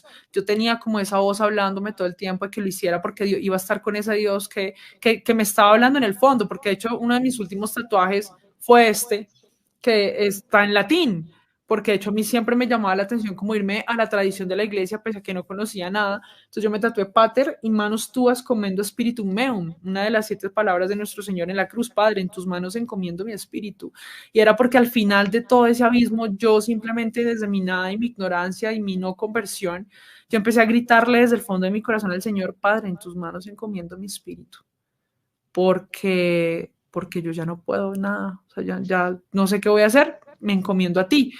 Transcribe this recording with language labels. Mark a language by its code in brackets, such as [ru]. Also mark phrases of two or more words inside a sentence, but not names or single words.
[es] Yo tenía como esa voz hablándome todo el tiempo de que lo hiciera porque Dios, iba a estar con ese Dios que me estaba hablando en el fondo, porque de hecho uno de mis últimos tatuajes fue este, que está en latín, porque de hecho a mí siempre me llamaba la atención como irme a la tradición de la iglesia, pese a que no conocía nada. Entonces yo me tatué [la] Pater in manus tuas commendo spiritum meum, [es] una de las 7 palabras de nuestro Señor en la cruz: Padre, en tus manos encomiendo mi espíritu. Y era porque al final de todo ese abismo, yo simplemente desde mi nada y mi ignorancia y mi no conversión, yo empecé a gritarle desde el fondo de mi corazón al Señor: Padre, en tus manos encomiendo mi espíritu, porque yo ya no puedo nada, o sea, ya no sé qué voy a hacer, me encomiendo a ti.